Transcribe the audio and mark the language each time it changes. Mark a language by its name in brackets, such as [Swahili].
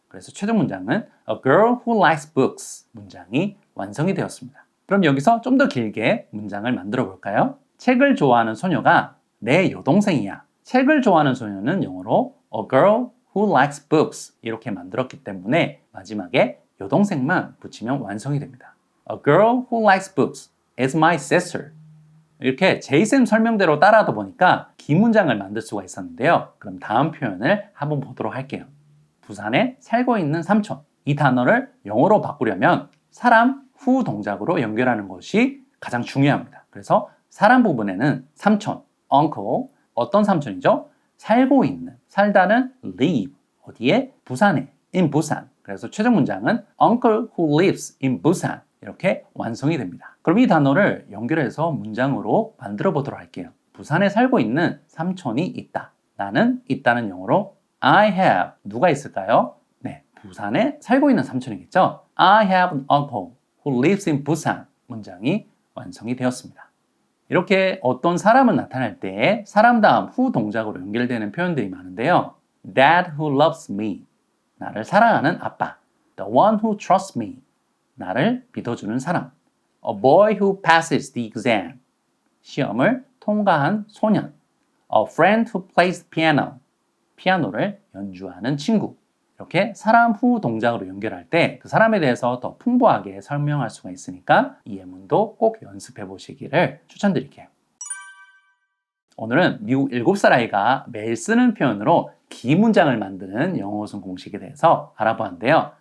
[Korean] 그래서 최종 문장은 [English] a girl who likes books [Korean] 문장이 완성이 되었습니다. 그럼 여기서 좀 더 길게 문장을 만들어 볼까요? 책을 좋아하는 소녀가 내 여동생이야. 책을 좋아하는 소녀는 영어로 [English] a girl who likes books [Korean] 이렇게 만들었기 때문에 마지막에 여동생만 붙이면 완성이 됩니다. [English] A girl who likes books is my sister. [Korean] 이렇게 제이쌤 설명대로 따라하다 보니까 긴 문장을 만들 수가 있었는데요. 그럼 다음 표현을 한번 보도록 할게요. 부산에 살고 있는 삼촌. 이 단어를 영어로 바꾸려면 사람, 후 동작으로 연결하는 것이 가장 중요합니다. 그래서 사람 부분에는 삼촌, uncle, 어떤 삼촌이죠? 살고 있는, 살다는 live, 어디에? 부산에, [English] in Busan. [Korean] 그래서 최종 문장은 [English] uncle who lives in Busan [Korean] 이렇게 완성이 됩니다. 그럼 이 단어를 연결해서 문장으로 만들어 보도록 할게요. 부산에 살고 있는 삼촌이 있다. 나는 있다는 영어로 [English] I have, [Korean] 누가 있을까요? 네, 부산에 살고 있는 삼촌이겠죠? [English] I have an uncle who lives in Busan [Korean] 문장이 완성이 되었습니다. 이렇게 어떤 사람을 나타낼 때 사람 다음 후 동작으로 연결되는 표현들이 많은데요. [English] Dad who loves me, [Korean] 나를 사랑하는 아빠. [English] The one who trusts me, [Korean] 나를 믿어주는 사람. [English] A boy who passes the exam, [Korean] 시험을 통과한 소년. [English] A friend who plays piano, [Korean] 피아노를 연주하는 친구. 이렇게 사람 후 동작으로 연결할 때 그 사람에 대해서 더 풍부하게 설명할 수가 있으니까 이 예문도 꼭 연습해 보시기를 추천드릴게요. 오늘은 미국 7살 아이가 매일 쓰는 표현으로 긴 문장을 만드는 영어 우승 공식에 대해서 알아보았는데요.